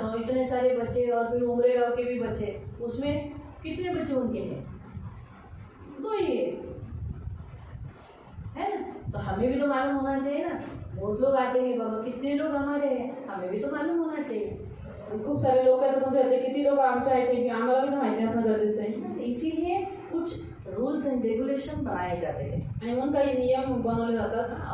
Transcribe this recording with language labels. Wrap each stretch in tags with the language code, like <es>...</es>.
<hi>तो इतने सारे बच्चे और फिर उमरे गांव के भी बच्चे, उसमें कितने बच्चे उनके हैं? 2 ही है ना. तो हमें भी तो मालूम होना चाहिए ना. बहुत लोग आते हैं बाबा, कितने लोग हमारे हैं, हमें भी तो मालूम होना चाहिए.</hi> <mr>आणि खूप सारे लोक आहेत पण ते किती लोक आमचे आहेत ते आम्हाला भी तर माहिती असणं गरजेचं आहे.</mr> <hi>इसीलिए कुछ रूल्स एंड रेगुलेशन बनाए जाते हैं.</hi> <mr>आणि म्हणून काही नियम बनवले जातात.</mr>